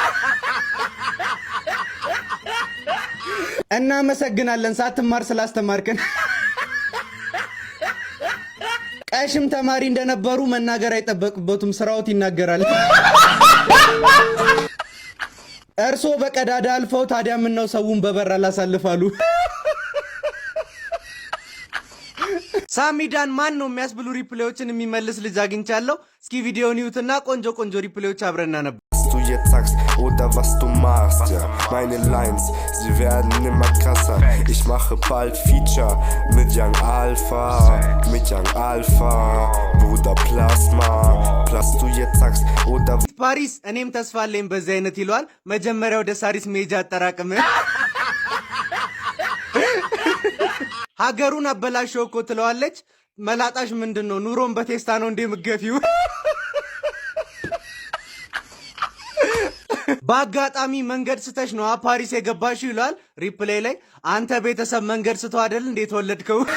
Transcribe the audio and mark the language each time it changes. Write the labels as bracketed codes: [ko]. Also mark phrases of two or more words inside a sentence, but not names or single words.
[am] እናመሰግናለን ሳትማር ስላስተማርከን። ቀሽም ተማሪ እንደነበሩ መናገር አይጠበቅበትም፣ ስራዎት ይናገራል። እርሶ በቀዳዳ አልፈው ታዲያ ምን ነው ሰውን በበር አላሳልፋሉ? ሳሚዳን ማን ነው የሚያስብሉ ሪፕሌዎችን የሚመልስ ልጅ አግኝቻለሁ። እስኪ ቪዲዮውን ይዩትና ቆንጆ ቆንጆ ሪፕሌዎች አብረና ነበር። [de] Du jetzt sagst oder was du machst, ja. Meine Lines, sie werden immer krasser. Ich mache bald Feature mit Young Alpha, Bruder Plasma. Plus du jetzt sagst oder [am] ፓሪስ እኔም ተስፋ አለኝ በዚህ አይነት ይሏል። መጀመሪያ ወደ ሳሪስ ሜጃ አጠራቅም ሀገሩን አበላሽው እኮ ትለዋለች። መላጣሽ ምንድነው? ኑሮን በቴስታ ነው እንዴ ምገፊው? በአጋጣሚ መንገድ ስተሽ ነው ፓሪስ የገባሽው ይሏል። ሪፕሌይ ላይ አንተ ቤተሰብ መንገድ ስቶ አይደል እንዴት ወለድከው?